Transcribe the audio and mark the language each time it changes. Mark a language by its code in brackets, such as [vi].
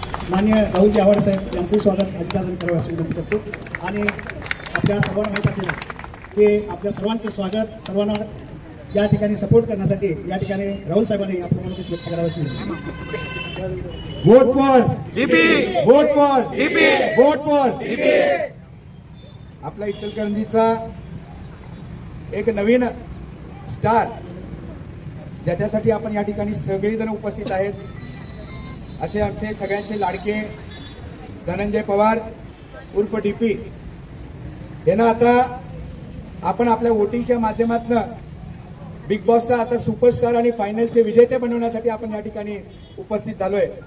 [mr] मान्य राहुलजी आवडे साहेब यांचे स्वागत अजितदादांनी करावं अशी विनंती करतो. आणि आपल्या सर्वांना माहीत असेल की आपल्या सर्वांचं स्वागत, सर्वांना या ठिकाणी सपोर्ट करण्यासाठी या ठिकाणी राहुल साहेबांनी याप्रमाणे व्यक्त करावं अशी विनंती. [en] Vote for DP, vote for DP, vote for DP. [mr] आपला इचलकरंजीचा एक नवीन स्टार ज्याच्यासाठी आपण या ठिकाणी सगळेजण उपस्थित आहेत असे आमचे सगळ्यांचे लाडके धनंजय पवार उर्फ डीपी यांना आता आपण आपल्या वोटिंगच्या माध्यमातून बिग बॉसचा आता सुपरस्टार आणि फायनलचे विजेते बनवण्यासाठी आपण या ठिकाणी उपस्थित झालोय.